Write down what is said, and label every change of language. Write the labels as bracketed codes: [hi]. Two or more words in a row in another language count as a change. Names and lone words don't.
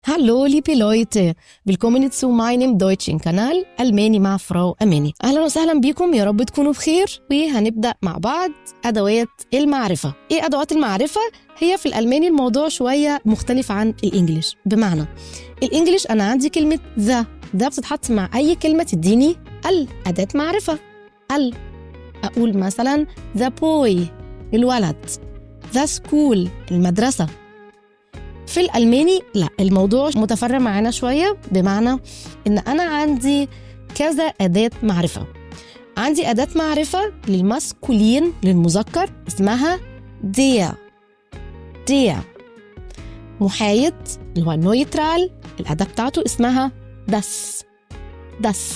[de] Hallo liebe Leute, willkommen zu meinem deutschen Kanal [ar] ألماني مع فراو أماني. أهلا وسهلا بكم، يا رب تكونوا بخير. وهنبدأ مع بعض أدوات المعرفة. إيه أدوات المعرفة؟ هي في الألماني الموضوع شوية مختلف عن الإنجليش. بمعنى الإنجليش أنا عندي كلمة ذا بتتحط مع أي كلمة تديني أداة معرفة. أقول مثلا [en] the boy [ar] الولد، [en] the school [ar] المدرسة. في الألماني لا، الموضوع متفرع معانا شوية، بمعنى إن أنا عندي كذا أداة معرفة. عندي أداة معرفة للماسكولين للمذكر اسمها der. محايد اللي هو نويترال الأداة بتاعته اسمها das.